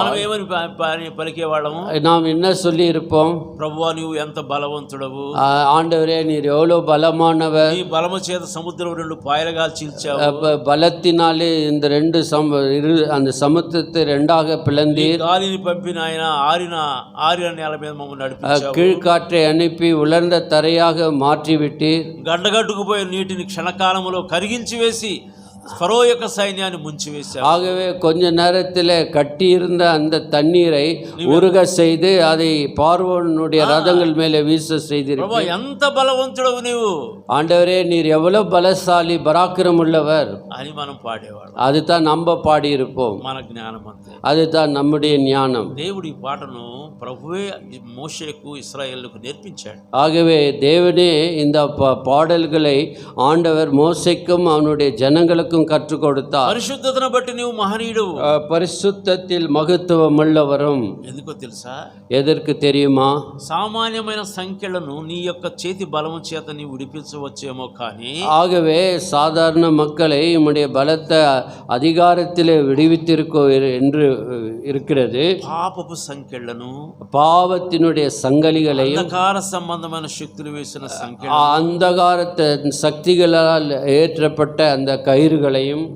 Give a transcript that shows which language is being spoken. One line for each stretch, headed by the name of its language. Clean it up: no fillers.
Telugu: మనం ఏమని పలికేవాళ్ళము?
Tamil: நாம் என்ன சொல்லி இருப்போம்?
Telugu: ప్రభువా, నీవు ఎంత బలవంతుడవు,
Tamil: ஆண்டவரே நீர் எவ்வளவு பலமானவர்,
Telugu: నీ బలము చేత సముద్రం 2 పాయలుగా చీల్చావు,
Tamil: பலத்தினாலே இந்த அந்த சமுத்திரத்தை 2ஆக பிளந்தீர்,
Telugu: గాలిని పంపిన ఆయన ఆరిన నేల మీద మమ్మల్ని నడిపించావు,
Tamil: கீழ்காற்றை அனுப்பி உலர்ந்த தரையாக மாற்றிவிட்டீர்,
Telugu: గడ్డగట్టుకుపోయే నీటిని క్షణకాలములో కరిగించి వేసి ఫరో యొక్క సైన్యాన్ని ముంచివేశావు.
Tamil: ஆகவே கொஞ்ச நேரத்தில் கட்டியிருந்த அந்த தண்ணீரை உருக செய்து அதை பார்வோனுடைய ரதங்கள் மேலே வீச செய்தீர்கள்.
Telugu: ప్రభు ఎంత బలవంతుడవు నీవు
Tamil: ஆண்டவரே, நீர் எவ்வளவு பலசாலி, பராக்கிரம் உள்ளவர்
Telugu: అని మనం పాడేవాడు.
Tamil: அதுதான் நம்ம பாடியிருப்போம்.
Telugu: మన జ్ఞానం అంతే.
Tamil: அதுதான் நம்முடைய ஞானம்.
Telugu: దేవుడి ఈ పాటను ప్రభువే మోషేకు ఇశ్రాయేలుకు నేర్పించాడు.
Tamil: ஆகவே தேவனே இந்த பாடல்களை ஆண்டவர் மோசேக்கும் அவனுடைய ஜனங்களுக்கும் கற்றுக் கொடுத்தார்.
Telugu: పరిశుద్ధతను బట్టి నీవు మహనీయుడు.
Tamil: பரிசுத்தத்தில் மகத்துவம் உள்ளவரும்.
Telugu: ఎందుకో తెలుసా?
Tamil: எதற்கு தெரியுமா?
Telugu: సామాన్యమైన సంఖ్యలను నీ యొక్క చేతి బలము చేత నీవు విడిపించవచ్చేమో కానీ,
Tamil: ஆகவே சாதாரண மக்களை உம்முடைய பலத்த அதிகாரத்திலே விடுவித்திருக்கோ என்று இருக்கிறது.
Telugu: పాపపు సంఖ్యలను,
Tamil: பாவத்தினுடைய சங்கலிகளையும்,
Telugu: అంధకార సంబంధమైన శక్తులు వేసిన సంఖ్య,
Tamil: அந்தகாரத்தின் சக்திகளால் ஏற்றப்பட்ட அந்த கயிறுகளையும்